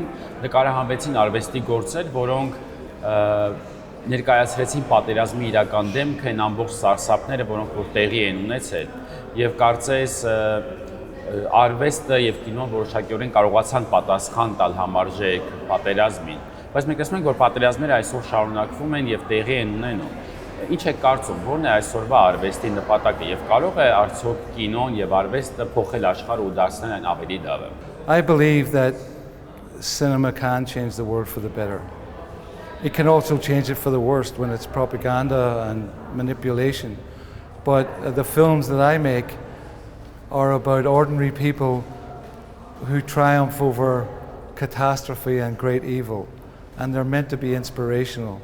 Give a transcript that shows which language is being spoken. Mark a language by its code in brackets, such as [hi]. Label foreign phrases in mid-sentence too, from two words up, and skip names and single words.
[hy] նկարահանվեցին արվեստի գործեր, որոնք ներկայացրեցին պատերազմի իրական դեմքը, այն ամբողջ սարսափները, որոնք որ տեղի են ունեցել, եւ կարծես արվեստը եւ կինոն որոշակիորեն կարողացան պատասխան տալ համարժեք պատերազմին, բայց մենք տեսնում ենք, որ պատերազմները այսօր շարունակվում են եւ տեղի են ունենում։ Ինչ է կարծում, որն է այսօրվա արվեստի նպատակը եւ կարող է արդյոք կինոն եւ արվեստը փոխել աշխարհը ու դարձնել այն ավելի լավը։ [en] I believe that cinema can change the world for the better. It can also change it for the worst when it's propaganda and manipulation. But the films that I make are about ordinary people who triumph over catastrophe and great evil, and they're meant to be inspirational.